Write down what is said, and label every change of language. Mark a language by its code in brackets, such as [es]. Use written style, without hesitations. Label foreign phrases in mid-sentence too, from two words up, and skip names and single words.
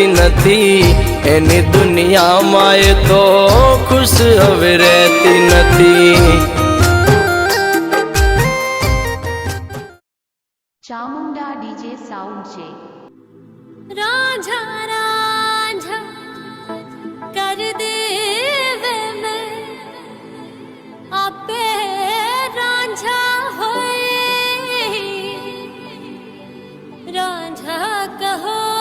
[gu] નથી, એની દુનિયામાં એ તો ખુશ હવે રહેતી નથી. ચામુંડા ડીજે સાઉન્ડ છે. [pa] ਰਾਂਝਾ ਰਾਂਝਾ ਕਰ ਦੇ ਵੇ ਮੈਂ ਆਪੇ ਰਾਂਝਾ ਹੋਏ, ਰਾਂਝਾ ਕਹੋ